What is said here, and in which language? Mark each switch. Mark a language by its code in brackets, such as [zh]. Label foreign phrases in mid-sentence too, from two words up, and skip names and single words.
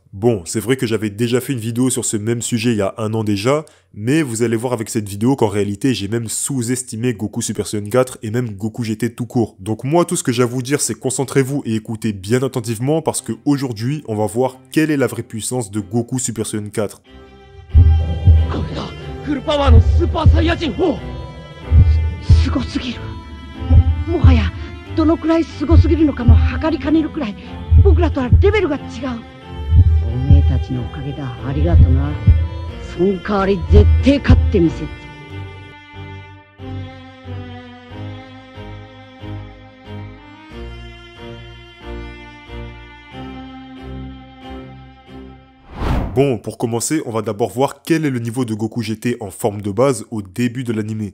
[fr] Bon, c'est vrai que j'avais déjà fait une vidéo sur ce même sujet il y a un an déjà, mais vous allez voir avec cette vidéo qu'en réalité j'ai même sous-estimé Goku Super Saiyan 4 et même Goku GT tout court. Donc moi tout ce que j'ai à vous dire c'est concentrez-vous et écoutez bien attentivement parce que aujourd'hui on va voir quelle est la vraie puissance de Goku Super Saiyan 4. [ja] これだフルパワーのスーパーサイヤ人すごすぎる もはやどのくらいすごすぎるのかも測りかねるくらい僕らとはレベルが違うおめえたちのおかげだありがとなその代わり絶対勝ってみせる [fr] Bon, pour commencer, on va d'abord voir quel est le niveau de Goku GT en forme de base au début de l'anime.